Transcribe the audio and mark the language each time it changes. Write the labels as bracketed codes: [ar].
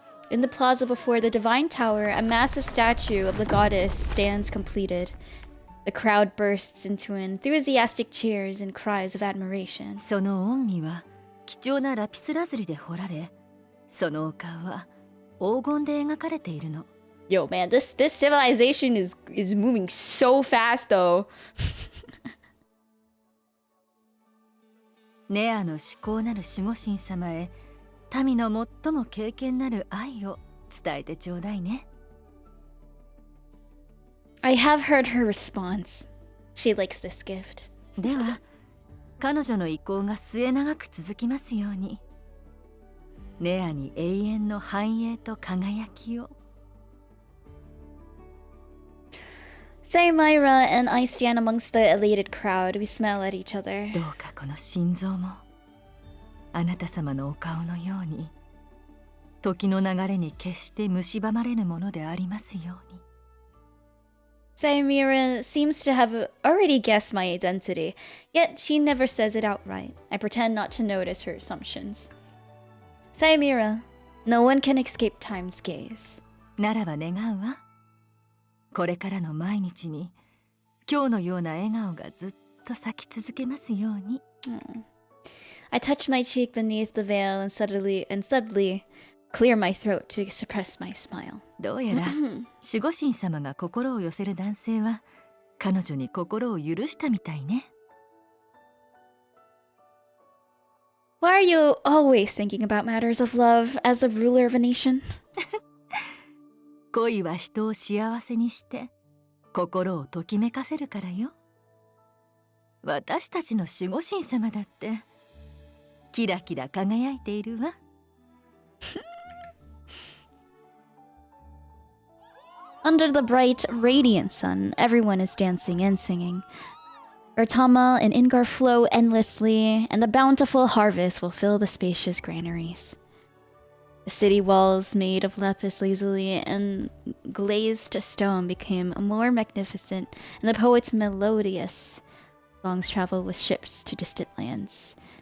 [en] In the plaza before the Divine Tower, a massive statue of the goddess stands completed. The crowd bursts into enthusiastic cheers and cries of admiration. [ja] その御身は貴重なラピスラズリで彫られ、そのお顔は黄金で描かれているの。 [en] Yo, man, this civilization is moving so fast, though. [ja] ネアの至高なる守護神様へ、民の最も敬虔なる愛を伝えてちょうだいね。 [en] I have heard her response. She likes this gift. [ja] では、彼女の意向が末永く続きますように。ネアに永遠の繁栄と輝きを。 [en] 𝐻𝒶𝓈𝒽𝓉𝒶𝓈 and I stand amongst the elated crowd. We smile at each other. [ja] どうかこの心臓も、あなた様のお顔のように、時の流れに決して蝕まれぬものでありますように。 [en] 𝐻𝒶𝓈𝒽𝓉𝒶𝓈 seems to have already guessed my identity, yet she never says it outright. I pretend not to notice her assumptions. 𝐻𝒶𝓈𝒽𝓉𝒶, no one can escape time's gaze. [ja] ならば願うわ。これからの毎日に、今日のような笑顔がずっと咲き続けますように。 [en] I touch my cheek beneath the veil and subtly clear my throat to suppress my smile. [ja] どうやら守護神様が心を寄せる男性は彼女に心を許したみたいね。 [en] Why are you always thinking about matters of love as a ruler of a nation? [ja] 恋は人を幸せにして心をときめかせるからよ。私たちの守護神様だってキラキラ輝いているわ。 [en] Under the bright, radiant sun, everyone is dancing and singing. Urtama and Ingar flow endlessly, and the bountiful harvest will fill the spacious granaries. The city walls made of lapis lazuli and glazed stone became more magnificent, and the poet's melodious songs travel with ships to distant lands.